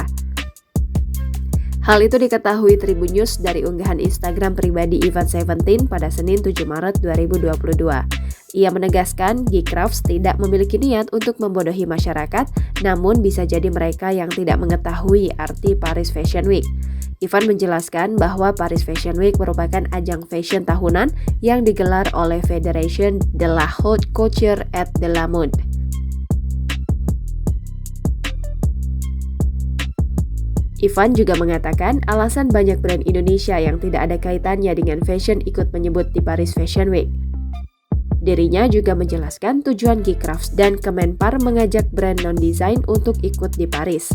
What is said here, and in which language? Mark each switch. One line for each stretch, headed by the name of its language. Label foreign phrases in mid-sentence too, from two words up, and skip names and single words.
Indonesian: Hal itu diketahui Tribun News dari unggahan Instagram pribadi Ivan Seventeen pada Senin 7 Maret 2022. Ia menegaskan Gicrafts tidak memiliki niat untuk membodohi masyarakat, namun bisa jadi mereka yang tidak mengetahui arti Paris Fashion Week. Ivan menjelaskan bahwa Paris Fashion Week merupakan ajang fashion tahunan yang digelar oleh Federation de la Haute Couture et de la Mode. Ivan juga mengatakan alasan banyak brand Indonesia yang tidak ada kaitannya dengan fashion ikut menyebut di Paris Fashion Week. Dirinya juga menjelaskan tujuan Gicrafts dan Kemenpar mengajak brand non-design untuk ikut di Paris.